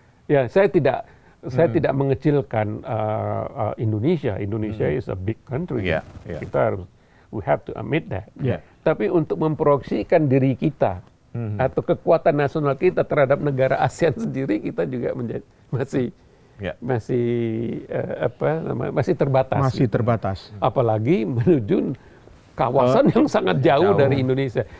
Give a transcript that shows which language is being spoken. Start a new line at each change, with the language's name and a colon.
Indonesian: Ya, saya tidak mengecilkan Indonesia.
English: Indonesia is a big country. Yeah, yeah.
Indonesian: Kita
English: we have to admit that. Yeah.
Indonesian: Tapi untuk memproyeksikan diri kita atau kekuatan nasional kita terhadap negara ASEAN sendiri, kita juga masih terbatas. Masih terbatas. Apalagi menuju kawasan yang sangat jauh dari Indonesia.